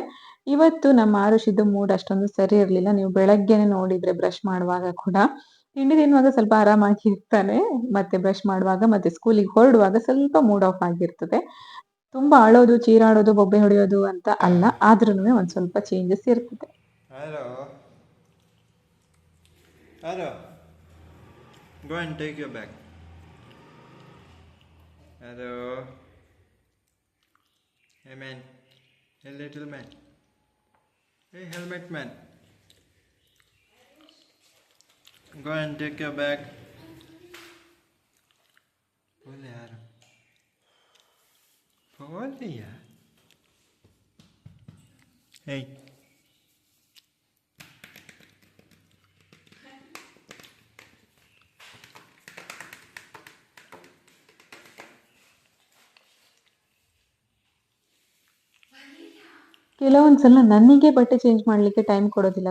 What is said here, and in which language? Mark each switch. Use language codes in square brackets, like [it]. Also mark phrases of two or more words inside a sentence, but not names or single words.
[kn] ಇವತ್ತು ನಮ್ಮ ಆರುಷಿದ್ದು ಮೂಡ್ ಅಷ್ಟೊಂದು ಸರಿ ಇರ್ಲಿಲ್ಲ. ನೀವು ಬೆಳಗ್ಗೆನೆ ನೋಡಿದ್ರೆ ಬ್ರಷ್ ಮಾಡುವಾಗ ಕೂಡ ತಿಂಡಿ ತಿನ್ನುವಾಗ ಸ್ವಲ್ಪ ಆರಾಮಾಗಿ ಇರ್ತಾನೆ, ಮತ್ತೆ ಬ್ರಷ್ ಮಾಡುವಾಗ ಮತ್ತೆ ಸ್ಕೂಲಿಗೆ ಹೊರಡುವಾಗ ಸ್ವಲ್ಪ [en] mood off [kn] ಆಗಿರ್ತದೆ. ತುಂಬಾ ಅಳೋದು, ಚೀರಾಡೋದು, ಬೊಬ್ಬೆ ಹೊಡೆಯೋದು ಅಂತ ಅಲ್ಲ, ಆದ್ರೂನು ಒಂದ್ ಸ್ವಲ್ಪ ಚೇಂಜಸ್ ಇರ್ತದೆ. [en] Hello. Hello. Go and take your bag. Hello. Hey man. Hey little man. Hey helmet man. Go and take your bag. [hi] बोल यार. बोल यार. [en] Hey. [kn] ಕೆಲವೊಂದ್ಸಲ ನನಗೆ ಬಟ್ಟೆ ಚೇಂಜ್ ಮಾಡ್ಲಿಕ್ಕೆ ಟೈಮ್ ಕೊಡೋದಿಲ್ಲ.